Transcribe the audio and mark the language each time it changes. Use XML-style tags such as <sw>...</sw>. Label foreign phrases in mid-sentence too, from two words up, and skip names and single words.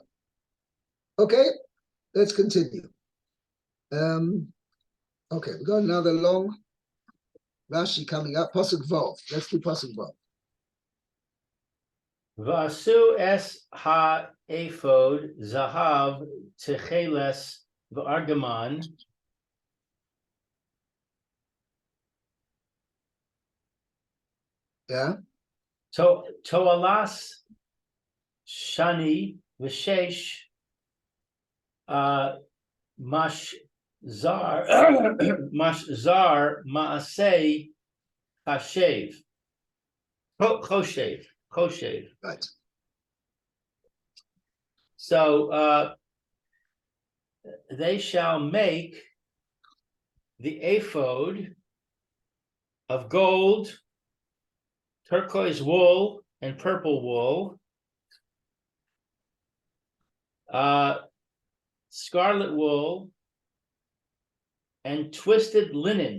<en>Okay, let's continue. Okay, we've got another long Rashi coming up.</en> <he>פסוק ו.</he> <en>Let's do</en> <he>פסוק ו. ועשו את האפוד זהב תכלת וארגמן.</he> <en>Yeah.</en> <he>תולעת שני ושש משזר משזר מעשה חשב חושב.</he> <en>Right. So they shall make the ephod of gold, turquoise wool, and purple wool, scarlet wool, and twisted linen.</en>